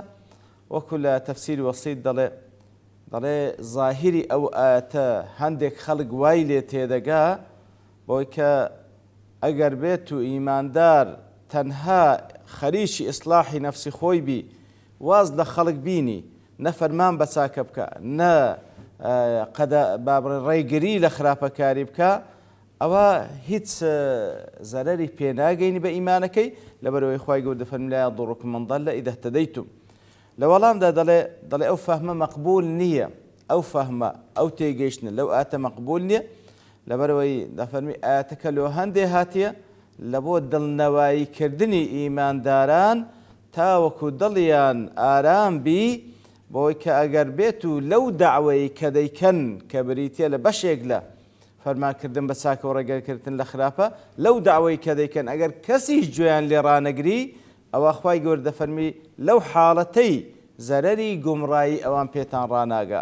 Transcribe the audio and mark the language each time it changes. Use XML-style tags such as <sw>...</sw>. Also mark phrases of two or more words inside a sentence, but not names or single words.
<ckb>وەکو لە تەفسیری وەسیط دەڵێ ظاهری ئەو ئاەتە هەندێک خەڵک وای لێ تێدەگا بۆی کە ئەگەر بێت و ئیماندار تەنها خەریکی ئیسلاحی نەفسی خۆی بی واز لە خەڵک بینی نەفەرمان بە چاکە بکە نە ڕێگری لە خراپەکاری بکە ئەوە هیچ زەرەری پێناگەینی بە ئیمانەکەی لەبەرەوەی خوای گەورە دەفەرمێ</ckb> <ar>لا يضركم من ضل إذا اهتديتم.</ar> <ckb>لە وەڵامدا دەڵێ ئەو فەهمە مەقبول نییە ئەو فەهمە ئەو تێگەیشتنە لەو ئاتە مەقبول نییە لەبەرەوەی دەفەرمی ئاەتەکە لۆ هەندێ هاتیە لە بۆ دڵنەواییکردنی ئیمانداران تاوەکو دڵیان ئارام بی بۆی کە ئەگەر بێت و لەو داوای کە دەیکەن کە بریتە لە بەشێک لە فەرمانکردن بە چاکە و ڕێگەکردن لە خراپە لەو داوای کە دەیکەن ئەگەر کەسیش گوێیان لێ ڕانەگری ئەوە خوای گەورە دەفەرمی لەو حاڵەتەی زەرەری گومڕایی ئەوان پێتان ڕاناگا.</ckb>